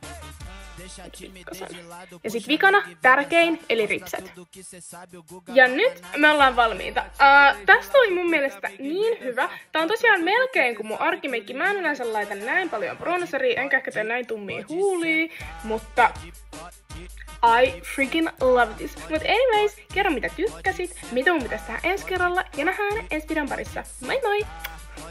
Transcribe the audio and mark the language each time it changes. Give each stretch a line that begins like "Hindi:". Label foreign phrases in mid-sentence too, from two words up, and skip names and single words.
Finnish: Ja sit vikana, tärkein, eli ripset. Ja nyt me ollaan valmiita. Tästä oli mun mielestä niin hyvä. Tää on tosiaan melkein kuin mun arkimeikki. Mä en yleensä laita näin paljon bronzeria, enkä ehkä tee näin tummia huulia, mutta
English: I freaking love this.
Finnish: Mut anyways, kerro mitä tykkäsit, mitä mun pitäisi tehdä ensi kerralla, ja nähdään ensi videon parissa. Moi moi!